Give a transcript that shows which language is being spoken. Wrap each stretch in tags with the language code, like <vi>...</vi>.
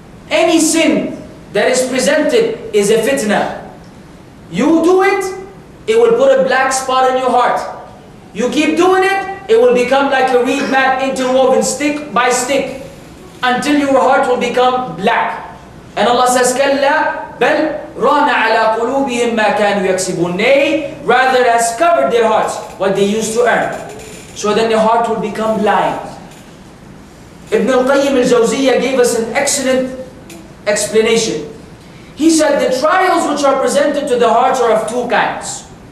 <en>Any sin that is presented is a fitna. You do it, it will put a black spot in your heart. You keep doing it, it will become like a reed mat interwoven stick by stick, until your heart will become black. And Allah says,</en> <ar>كَلَّا بَلْ رَانَ عَلَىٰ قُلُوبِهِمْ مَا كَانُوا يَكْسِبُونَ.</ar> <en>Nay, rather has covered their hearts what they used to earn. So then the heart will become blind. Ibn al-Qayyim al-Jawziyya gave us an excellent explanation. He said the trials which are presented to the hearts are of two kinds.</en>